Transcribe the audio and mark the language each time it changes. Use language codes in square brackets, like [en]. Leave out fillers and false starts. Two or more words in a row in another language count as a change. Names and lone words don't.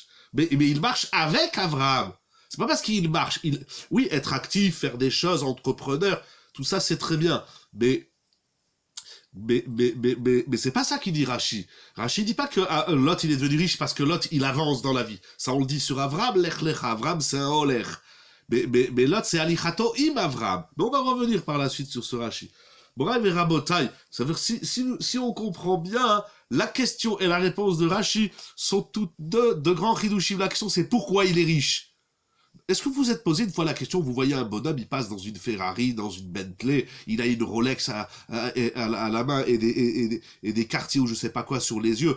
[fr] Mais il marche avec Abraham. C'est pas parce qu'il marche. Oui, être actif, faire des choses, entrepreneur, tout ça c'est très bien. Mais c'est pas ça qu'il dit Rashi. Rashi dit pas que Lot il est devenu riche parce que Lot il avance dans la vie. Ça on le dit sur Avram, [he] לך לך. [fr] Avram c'est un oler. Mais Lot c'est [he] הליכתו עם אברם. [fr] Mais on va revenir par la suite sur ce Rashi. Bref et Rabotai, ça veut dire si on comprend bien, hein, la question et la réponse de Rashi sont toutes deux de grands chidushim. La question c'est pourquoi il est riche. Est-ce que vous vous êtes posé une fois la question, vous voyez un bonhomme, il passe dans une Ferrari, dans une Bentley, il a une Rolex à la main et des quartiers ou je sais pas quoi sur les yeux.